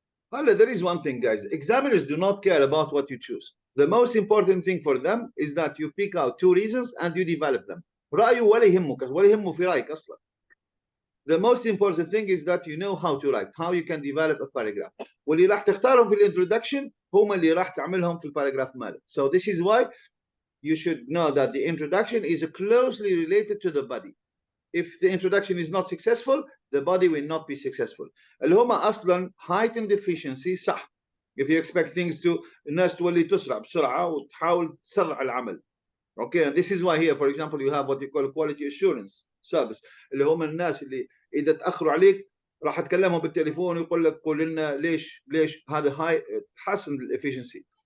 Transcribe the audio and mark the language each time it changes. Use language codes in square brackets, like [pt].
[en] Well, there is one thing, guys. Examiners do not care about what you choose. The most important thing for them is that you pick out two reasons and you develop them. [ar] رأيه ولا يهمك ولا يهمه في رأيك أصلا. [en] the most important thing is that you know how to write, how you can develop a paragraph. [ar] واللي راح تختارهم في الانترودكشن هم اللي راح تعملهم في الباراجراف مالك. [en] So this is why you should know that the introduction is closely related to the body. If the introduction is not successful, the body will not be successful. [ar] اللي هم اصلا [en] heightened efficiency [ar] صح. [en] If you expect things to [ar] الناس تولي تسرع بسرعه وتحاول تسرع العمل. [en] Okay, and this is why here, for example, you have what you call quality assurance service [ar] اللي هم الناس اللي اذا تاخروا عليك راح تكلمهم بالتليفون ويقول لك قول لنا ليش هذا هاي تحسن الافشنسي.